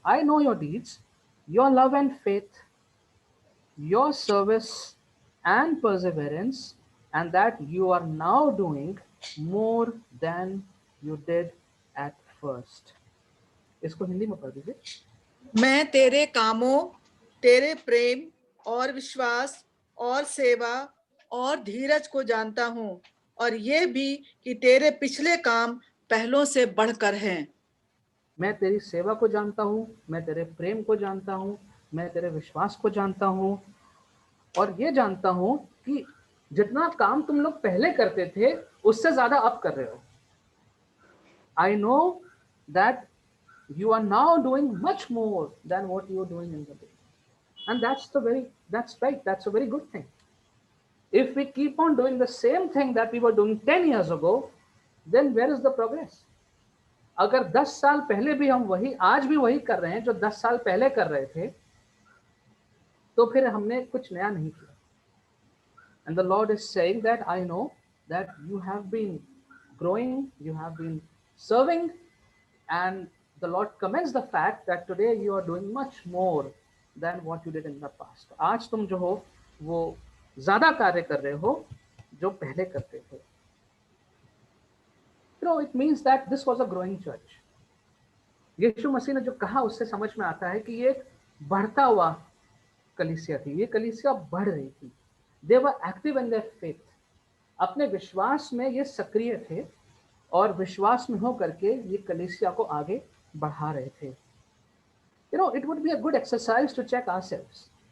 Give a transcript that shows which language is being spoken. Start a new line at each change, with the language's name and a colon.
English: I know your deeds, your love and faith, your service and perseverance, and that you are now doing more than you did at first.
Hindi: इसको हिंदी में पढ़ दीजिए. मैं तेरे कामों, तेरे प्रेम और विश्वास और सेवा और धीरज को जानता हूँ, और ये भी कि तेरे पिछले काम पहलों से बढ़कर हैं. मैं तेरी सेवा को जानता हूँ, मैं तेरे प्रेम को जानता हूँ, मैं तेरे विश्वास को जानता हूँ, और ये जानता हूँ कि जितना काम तुम लोग पहले करते थे उससे ज्यादा अब कर रहे हो.
English: I know that you are now doing much more than what you were doing in the day. And that's right, that's a very good thing. If we keep on doing the same thing that we were doing 10 years ago, then where is the progress?
Hindi: अगर 10 साल पहले भी हम वही आज भी वही कर रहे हैं जो 10 साल पहले कर रहे थे, तो फिर हमने कुछ नया नहीं किया.
English: And the Lord is saying that I know that you have been growing, you have been serving, and the Lord commends the fact that today you are doing much more than what you did in the past.
Hindi: आज तुम जो हो वो ज्यादा कार्य कर रहे हो जो पहले करते थे.
English: It means that this was a growing church.
Hindi: यीशु मसीह ने जो कहा उससे समझ में आता है कि ये एक बढ़ता हुआ कलीसिया थी. ये कलीसिया बढ़ रही थी.
English: They were active in their faith.
Hindi: अपने विश्वास में ये सक्रिय थे और विश्वास में होकर के ये कलीसिया को आगे बढ़ा रहे थे.
English: It would be a good exercise to check ourselves.